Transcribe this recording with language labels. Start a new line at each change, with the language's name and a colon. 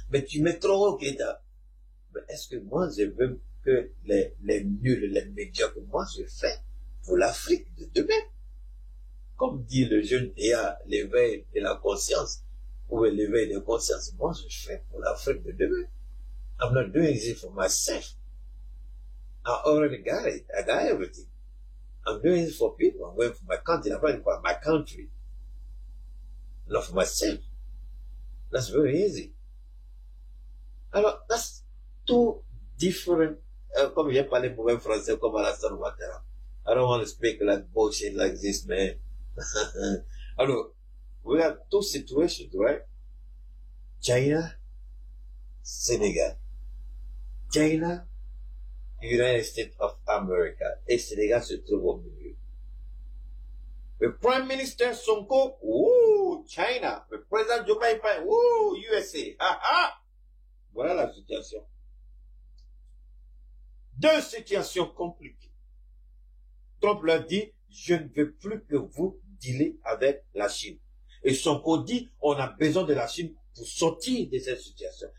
French: Mais tu mets trop haut, Keïta. Mais est-ce que moi, je veux que les nuls, les médiocres, moi, je fais pour l'Afrique de demain? Comme dit le jeune Théa, l'éveil de la conscience, ou l'éveil de conscience, moi, je fais pour l'Afrique de demain.
English: I'm not doing it for myself. I already got it. I got everything. I'm doing it for people. I'm going for my country. I'm going for my country. Not for myself. That's very easy.
French: Alors,
English: that's two different,
French: comme j'ai parlé pour un français comme Alassane Ouattara.
English: I don't want to speak like bullshit like this, man. Alors, we have two situations, right? China, Senegal. China, United States of America.
French: Et Sénégal se trouve au milieu. Le Prime Minister Sonko, China. Le président Joe Biden, USA. Voilà la situation. Deux situations compliquées. Trump leur dit, je ne veux plus que vous dealez avec la Chine. Et Sonko dit, on a besoin de la Chine pour sortir de cette situation.